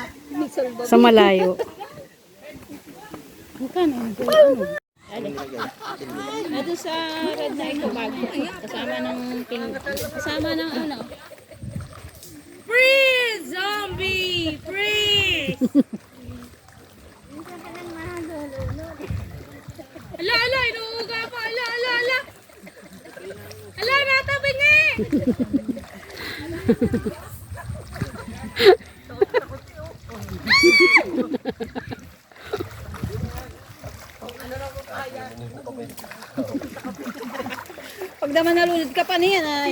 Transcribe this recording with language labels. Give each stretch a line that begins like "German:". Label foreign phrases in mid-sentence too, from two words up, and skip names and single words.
Filipino: Sa malayo. Ito sa red na ito bago. Kasama ng pink. Kasama ng ano. Freeze!
English: Zombie! Freeze!
Filipino: Ala, ala! Inuuga pa! Ala, ala, ala! Ala, natabi nga eh! Pag naman nalulod ka pa niyan ay.